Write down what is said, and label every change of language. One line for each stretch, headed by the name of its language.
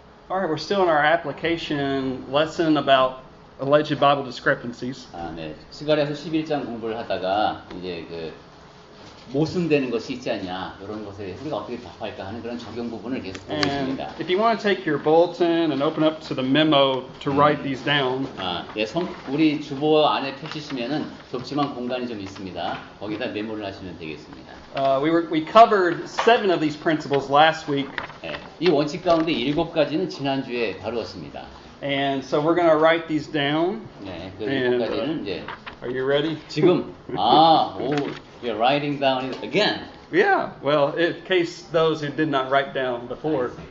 English: All right, we're still in our application lesson about alleged Bible discrepancies.
Korean: 네. 스가랴서 11장 공부를 하다가 이제 그 모순되는 것이 있지 않냐 이런 것에 대해서 우리가 어떻게 답할까 하는 그런 적용 부분을 계속 보고
English: And
Korean: 있습니다.
English: if you want to take your bulletin and open up to the memo to write these down,
Korean: 예, 우리 주보 안에 펼치시면은 좁지만 공간이 좀 있습니다. 거기다 메모를 하시면 되겠습니다.
English: we covered 7 of these principles last week.
Korean: 예, 이 원칙 가운데 7가지는 지난주에 다루었습니다.
English: And so we're going to write these down.
Korean: 네, 그 7가지는 이제
English: Are you ready?
Korean: 지금
English: you're writing down it again. Yeah, well, in case those who did not write down before.